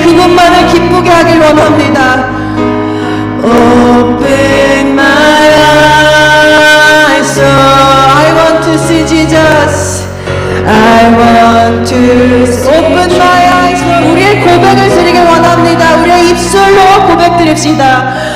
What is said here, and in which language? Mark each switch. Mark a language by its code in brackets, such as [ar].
[ko] 그분만을 기쁘게 하길 원합니다. [en] Open my eyes, so I want to see Jesus. I want to open my eyes. [ko] 우리의 고백을 드리길 원합니다. 우리의 입술로 고백 드립시다.